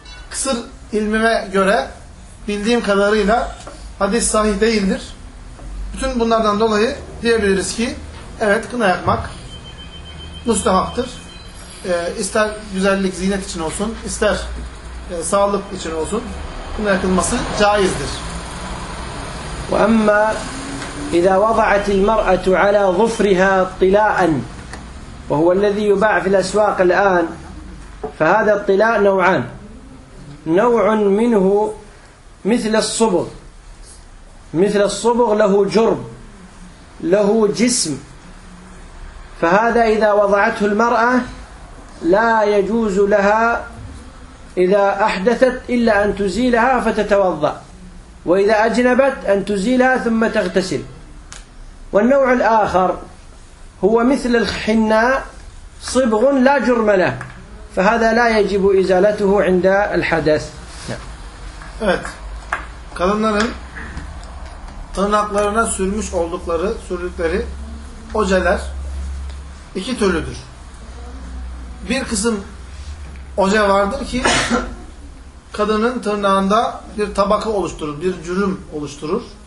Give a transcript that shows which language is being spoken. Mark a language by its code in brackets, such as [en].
[tr] kısır ilmime göre bildiğim kadarıyla hadis sahih değildir. Bütün bunlardan dolayı diyebiliriz ki evet, kına yakmak müstehaptır. İster güzellik, ziynet için olsun, ister sağlık için olsun, kına yakılması caizdir. [ar] وَأَمَّا إِذَا وَضَعَتِ الْمَرْأَةُ عَلَى ظُفْرِهَا طِلَاءً وَهُوَ الَّذِي يُبَعْ فِي الْأَسْوَاقِ الْآنِ فَهَذَا الطِّلَاء نَوْعَانِ نَوْعٌ مِنْهُ مِثْلَ الصُّبُغِ مثل الصبغ له جرب له جسم فهذا إذا وضعته المرأة لا يجوز لها إذا أحدثت إلا أن تزيلها فتتوضأ وإذا أجنبت أن تزيلها ثم تغتسل والنوع الآخر هو مثل الحناء صبغ لا جرم له فهذا لا يجب إزالته عند الحدث قلنا [tr] tırnaklarına sürmüş oldukları, sürdükleri ojeler iki türlüdür. Bir kısım oje vardır ki kadının tırnağında bir tabaka oluşturur, bir cürüm oluşturur.